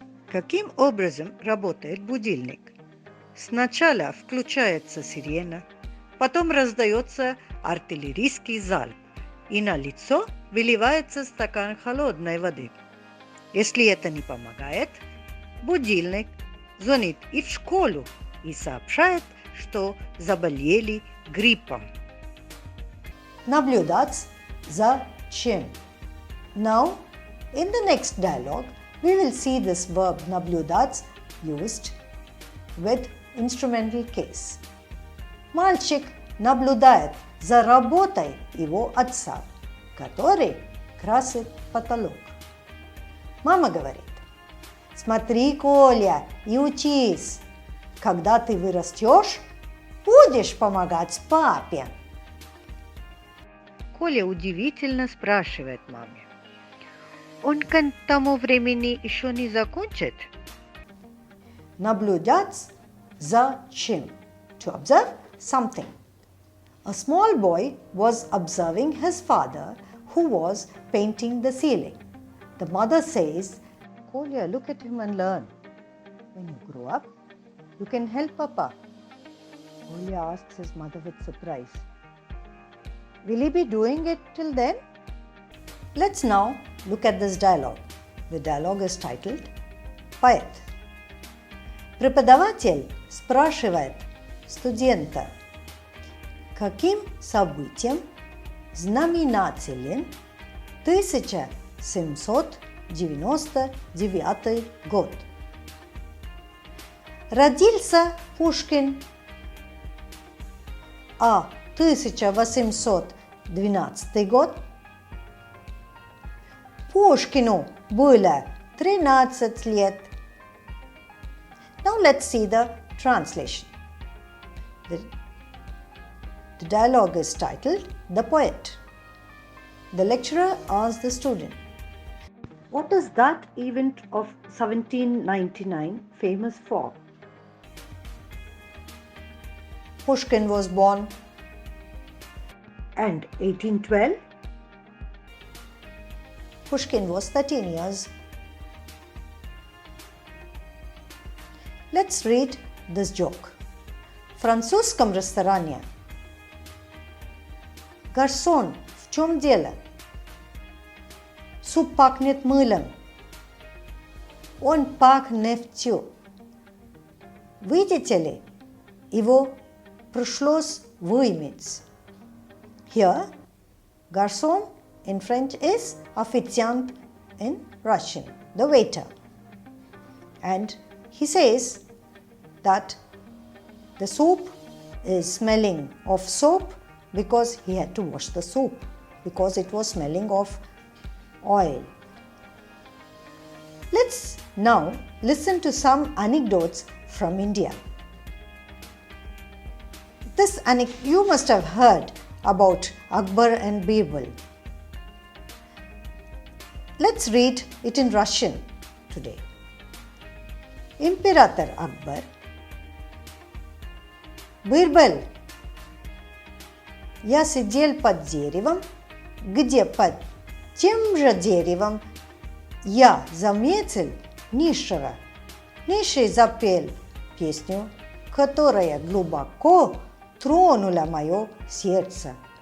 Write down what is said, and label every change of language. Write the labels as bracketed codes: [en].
[ru] Каким образом работает будильник? Сначала включается сирена, потом раздается артиллерийский залп, и на лицо выливается стакан холодной воды. Если это не помогает, будильник звонит и в школу и сообщает, что заболели гриппом. Наблюдать за чем. [en] Now, in the next dialogue, we will see this verb наблюдать used with instrumental case. [ru] Мальчик наблюдает за работой его отца, который красит потолок. Мама говорит: смотри, Коля, и учись. Когда ты вырастешь, будешь помогать папе. Коля удивительно спрашивает маме: он к тому времени еще не закончит? Наблюдать за чем. [en] To observe something. A small boy was observing his father, who was painting the ceiling. The mother says, Kolya, look at him and learn. When you grow up, you can help Papa. Kolya asks his mother with surprise, will he be doing it till then? Let's now look at this dialogue. The dialogue is titled [ru] Поэт. Преподаватель спрашивает студента, каким событием знаменателен 1799 год? Родился Пушкин, а 1812 год Пушкину было 13 лет. [en] Now let's see the translation. The dialogue is titled The Poet. The lecturer asks the student, what is that event of 1799 famous for? Pushkin was born. And 1812? Pushkin was 13 years. Let's read this joke. [ru] В французском ресторане. Гарсон, в чем дело? Суп пахнет мылом. Он пах нефтью. Видите ли, его пришлось вымыть. [en] Here, garçon in French is officiant in Russian, the waiter. And he says that the soup is smelling of soap because he had to wash the soup, because it was smelling of oil. Let's now listen to some anecdotes from India. You must have heard about Akbar and Birbal. Let's read it in Russian today. [ru] Император Акбар. Бирбал, я сидел под деревом, где под тем же деревом я заметил низшего. Низший запел песню, которая глубоко тронула мое сердце.